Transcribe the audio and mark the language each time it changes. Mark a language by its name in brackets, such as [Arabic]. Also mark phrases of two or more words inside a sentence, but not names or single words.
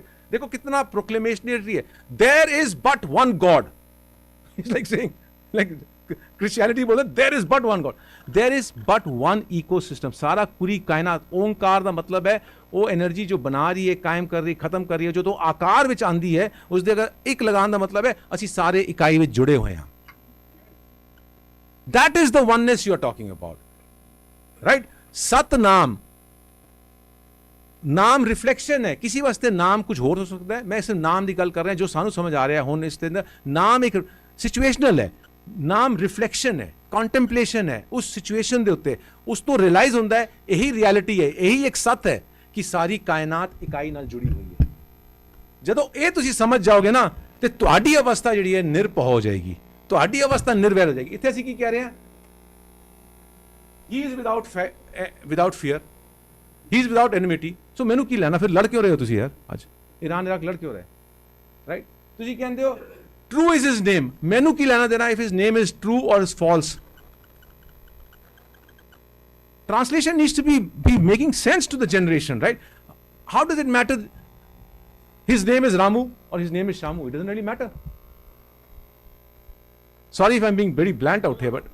[Hindi] देखो कितना proclamatory है, [English] there is but one God. It's like saying, like Christianity बोलते there is but one God, there is but one ecosystem। [Hindi] सारा पूरी कायनात, [Punjabi] ओंकार ਦਾ ਮਤਲਬ ਹੈ ਉਹ એનર્ਜੀ ਜੋ ਬਣਾ ਰਹੀ ਹੈ, ਕਾਇਮ ਕਰ ਰਹੀ ਹੈ, ਖਤਮ ਕਰ ਰਹੀ ਹੈ, ਜਦੋਂ ਆਕਾਰ ਵਿੱਚ ਆਂਦੀ ਹੈ ਉਸ ਦੇ ਅਗਰ ਇੱਕ ਲਗਾਉਣ ਦਾ ਮਤਲਬ ਹੈ ਅਸੀਂ ਸਾਰੇ ਇਕਾਈ ਵਿੱਚ ਜੁੜੇ ਹੋਏ ਹਾਂ। [English] That is the oneness you are talking about, right? [Punjabi] ਸਤਨਾਮ ਨਾਮ ਰਿਫਲੈਕਸ਼ਨ ਹੈ, ਕਿਸੇ ਵਾਸਤੇ ਨਾਮ ਕੁਝ ਹੋਰ ਹੋ ਸਕਦਾ ਹੈ। ਮੈਂ ਸਿਰਫ ਨਾਮ ਦੀ ਗੱਲ ਕਰ ਰਿਹਾ ਜੋ ਸਾਨੂੰ ਸਮਝ ਆ ਰਿਹਾ ਹੁਣ। ਇਸ ਦੇ ਅੰਦਰ ਨਾਮ ਇੱਕ ਸਿਚੁਏਸ਼ਨਲ ਹੈ, ਨਾਮ ਰਿਫਲੈਕਸ਼ਨ ਹੈ, ਕੰਟੈਂਪਲੇਸ਼ਨ ਹੈ ਉਸ ਸਿਚੁਏਸ਼ਨ ਦੇ ਉੱਤੇ, ਉਸ ਤੋਂ ਰਿਅਲਾਈਜ਼ ਹੁੰਦਾ ਹੈ ਇਹੀ ਰਿਐਲਿਟੀ ਹੈ, ਇਹੀ ਇੱਕ ਸੱਤ ਹੈ ਕਿ ਸਾਰੀ ਕਾਇਨਾਤ ਇਕਾਈ ਨਾਲ ਜੁੜੀ ਹੋਈ ਹੈ। ਜਦੋਂ ਇਹ ਤੁਸੀਂ ਸਮਝ ਜਾਓਗੇ ਨਾ ਤੇ ਤੁਹਾਡੀ ਅਵਸਥਾ ਜਿਹੜੀ ਹੈ ਨਿਰਭਉ ਹੋ ਜਾਏਗੀ, ਤੁਹਾਡੀ ਅਵਸਥਾ ਨਿਰਵੈਰ ਹੋ ਜਾਏਗੀ। ਇੱਥੇ ਅਸੀਂ ਕੀ ਕਹਿ ਰਹੇ ਹਾਂ? [English] He is without fear, he is without enmity. [Punjabi] ਸੋ ਮੈਨੂੰ ਕੀ ਲੈਣਾ ਫਿਰ? ਲੜ ਕਿਉਂ ਰਹੇ ਹੋ ਤੁਸੀਂ ਯਾਰ? ਅੱਜ ਈਰਾਨ ਇਰਾਕ ਲੜ ਕਿਉਂ ਰਹੇ, ਰਾਈਟ? ਤੁਸੀਂ ਕਹਿੰਦੇ ਹੋ [English] true is his name, [Punjabi] ਮੈਨੂੰ ਕੀ ਲੈਣਾ ਦੇਣਾ [English] if his name is true or is false? Translation needs to be making sense to the generation, right? How does it matter his name is Ramu or his name is Shamu? It doesn't really matter. Sorry if I'm being very blunt out here, but